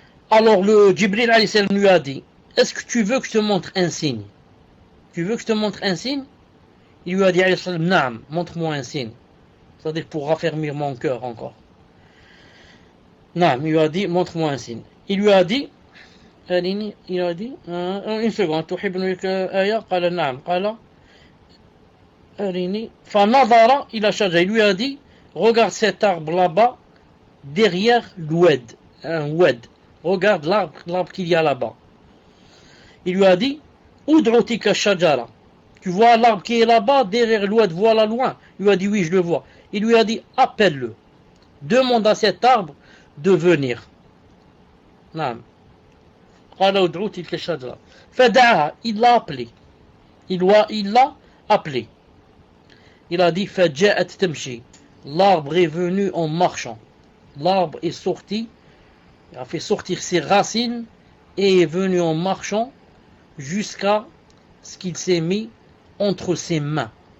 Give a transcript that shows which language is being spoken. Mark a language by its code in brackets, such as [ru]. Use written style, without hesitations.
[fr] Alors le Jibril lui a dit, est-ce que tu veux que je te montre un signe? Tu veux que je te montre un signe? Il lui a dit, Naam, montre-moi un signe. C'est-à-dire pour raffermir mon cœur encore. Naam, il lui a dit, montre-moi un signe. Il lui a dit, une seconde, [ar] تحب آية قال نعم قال أريني فنظر إلى شجرة. [fr] Il lui a dit, regarde cet arbre là-bas derrière l'oued, un oued. Regarde l'arbre qu'il y a là-bas. Il lui a dit, [ar] ud'u tika shajara. [fr] Tu vois l'arbre qui est là-bas derrière l'oued, voilà loin. Il lui a dit, oui, je le vois. Il lui a dit, appelle-le. Demande à cet arbre de venir. Naam. [ar] قال ادعو تلك الشجرة فدعاها. [fr] Il l'a appelé. Il l'a appelé. Il a dit [ar] فجاءت تمشي. [fr] L'arbre est venu en marchant. L'arbre est sorti, il a fait sortir ses racines et est venu en marchant jusqu'à ce qu'il s'est mis entre ses mains.